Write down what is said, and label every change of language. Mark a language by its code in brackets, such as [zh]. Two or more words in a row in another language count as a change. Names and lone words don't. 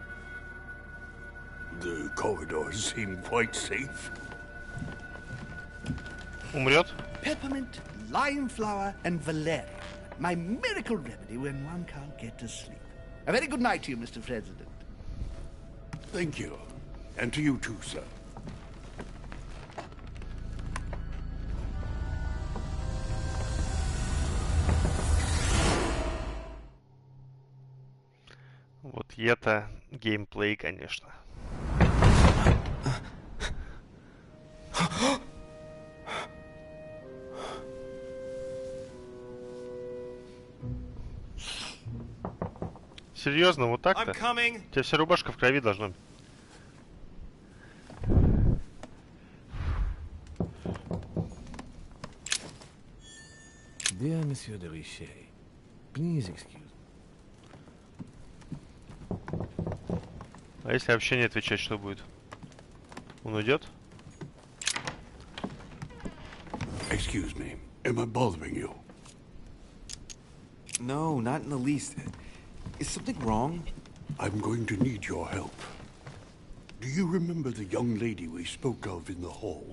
[en] The corridors seem quite safe. [ru] Умрет? [en] Peppermint, lime flower, and valerian. My miracle remedy when one can't get to sleep. A very good night to you, Mr. President. Thank you. And to you too, sir. [ru] Вот и это геймплей, конечно. Серьезно, вот так-то? У тебя вся рубашка в крови должна быть. [en] Dear Monsieur de Richet, Please excuse. [ru] А если вообще не отвечать, что будет? Он уйдет? [en] Excuse me. Am I bothering you? No, not in the least. Is something wrong? I'm going to need your help. Do you remember the young lady we spoke of in the hall?